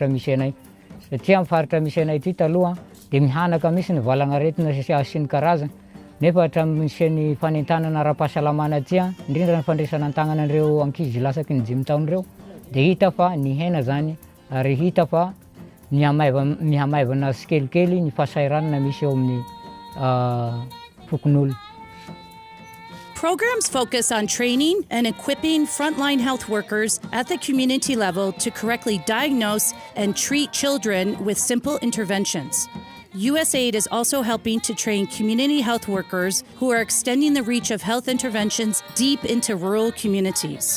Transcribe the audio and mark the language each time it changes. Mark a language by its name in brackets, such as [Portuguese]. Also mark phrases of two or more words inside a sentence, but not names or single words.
[Malagasy] misy anay satria amin'ny faritra misy anay ty taloha dia mihanaka misy ny valagnaretina sy ny karazana nefa hatramin'ny ny fanentanana ara-pahasalamana ty indrindra ny fandraisana ny tagnana an'ireo ankizy lasaky ny 5 taona ireo dia hita fa ny hena zany ary hita fa mihamaivana sikelikely ny fahasairanana misy eo amin'ny fokon'olona. [English] Programs focus on training and equipping frontline health workers at the community level to correctly diagnose and treat children with simple interventions. USAID is also helping to train community health workers who are extending the reach of health interventions deep into rural communities.